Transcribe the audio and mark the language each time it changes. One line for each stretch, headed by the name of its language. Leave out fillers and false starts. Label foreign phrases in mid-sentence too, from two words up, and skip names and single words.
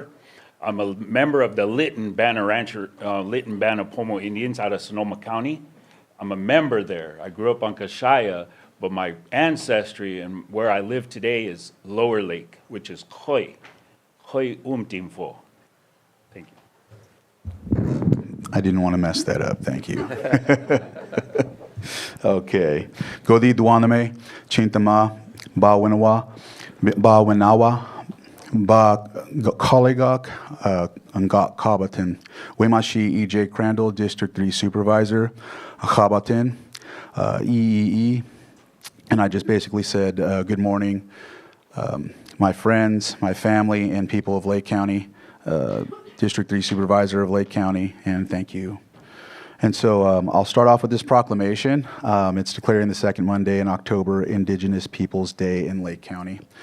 English: I'm a member of the Lytton Band of Pomo Indians out of Sonoma County. I'm a member there. I grew up on Kashaya, but my ancestry and where I live today is Lower Lake, which is Khoi Umtimfo. Thank you. I didn't want to mess that up. Thank you. Okay.
Southeastern Pomo: Godi Duaname, Chintama, Bawinawa, Bawinawa, Ba Koligok, Angat Kabatin, Wemashi E.J.
English: Crandall, District 3 Supervisor, Kabatin, EEE. And I just basically said, good morning, my friends, my family, and people of Lake County, District 3 Supervisor of Lake County, and thank you. And so I'll start off with this proclamation. It's declaring the second Monday in October Indigenous Peoples Day in Lake County.